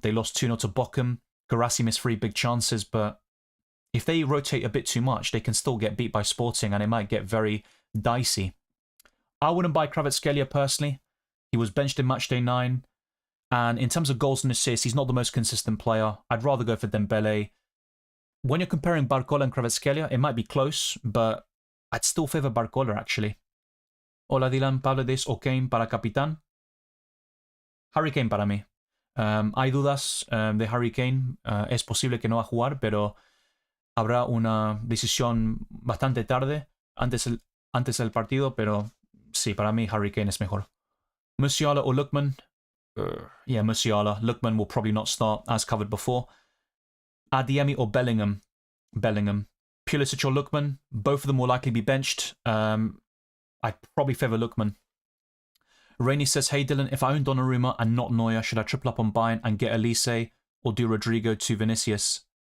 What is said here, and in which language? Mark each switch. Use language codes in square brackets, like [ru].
[en] They lost 2-0 to Bochum. Guirassy missed 3 big chances, but if they rotate a bit too much, they can still get beat by Sporting, and it might get very dicey. I wouldn't buy Kvaratskhelia personally. He was benched in Matchday 9. And in terms of goals and assists, he's not the most consistent player. I'd rather go for Dembele. When you're comparing Barcola and Kvaratskhelia, it might be close, but I'd still favour Barcola, actually. [es] Hola, Dylan, Pavlidis o Kane para capitán. Harry Kane para mí. Hay dudas de Harry Kane. Es posible que no va a jugar, pero habrá una decisión bastante tarde antes del partido, pero sí, para mí Harry Kane es mejor. [en] Musiala or Lookman? Yeah, Musiala. Lookman will probably not start, as covered before. Adeyemi or Bellingham? Bellingham. Pulisic or Lookman? Both of them will likely be benched. I'd probably favour Lookman. Rainey says, hey Dylan, if I own Donnarumma and not Neuer, should I triple up on Bayern and get Elise or do Rodrigo to Vinicius?